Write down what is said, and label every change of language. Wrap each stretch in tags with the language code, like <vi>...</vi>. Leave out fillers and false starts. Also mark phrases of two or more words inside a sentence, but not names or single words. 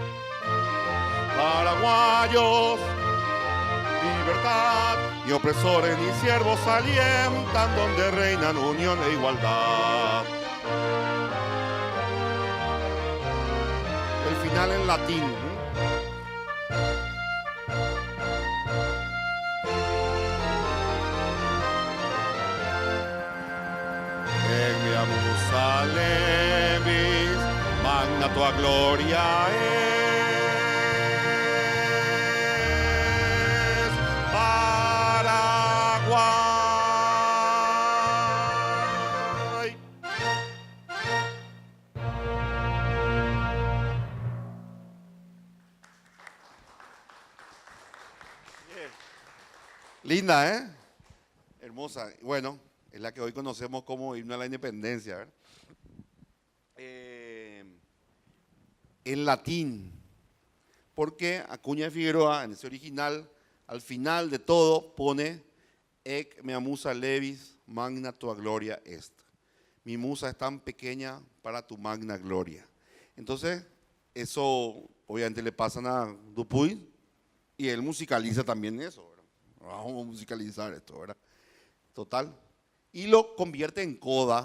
<es>Paraguayos, libertad. Ni opresores ni siervos alientan donde reinan unión e igualdad. El final en latín.</es> <la>Egmia musa levis, magna tua gloria es.</la> <es>Paraguay. Linda, ¿eh? Hermosa. Bueno, es la que hoy conocemos como himno a la independencia, ¿verdad? En latín, porque Acuña de Figueroa, en ese original, al final de todo pone</es> <la>Ec mea musa levis, magna tua gloria est.</la> <es>Mi musa es tan pequeña para tu magna gloria. Entonces, eso obviamente le pasan a Dupuy y él musicaliza también eso, ¿verdad? Vamos a musicalizar esto, ¿verdad? Total. Y lo convierte en coda.</es>